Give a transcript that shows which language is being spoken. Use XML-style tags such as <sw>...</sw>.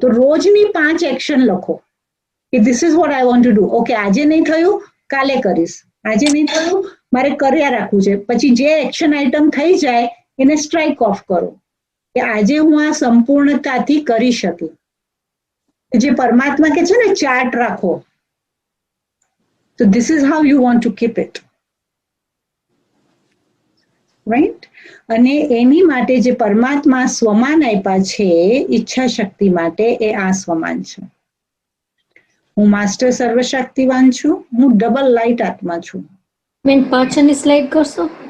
<gu>તો રોજની 5 એક્શન લખો કે</gu> <en>This is what I want to do.</en> <gu>Okay, આજે નહીં થયું, કાલે કરીશ. આજે નહીં થયું, મારે કર્યા રાખવું છે. પછી જે એક્શન આઇટમ થઈ જાય એને સ્ટ્રાઇક ઓફ કરો કે આજે હું આ સંપૂર્ણતાથી કરી શકી. જે પરમાત્મા કે છે ને, ચાર્ટ રાખો.</gu> <en>So this is how you want to keep it. Right?</en> <gu>અને એની માટે જે પરમાત્મા સ્વમાન આપ્યા છે ઈચ્છા શક્તિ માટે, એ આ સ્વમાન છે. હું માસ્ટર સર્વશક્તિવાન છું, હું ડબલ લાઇટ આત્મા છું. બેન પાછળની સ્લાઇડ કરશો?</gu>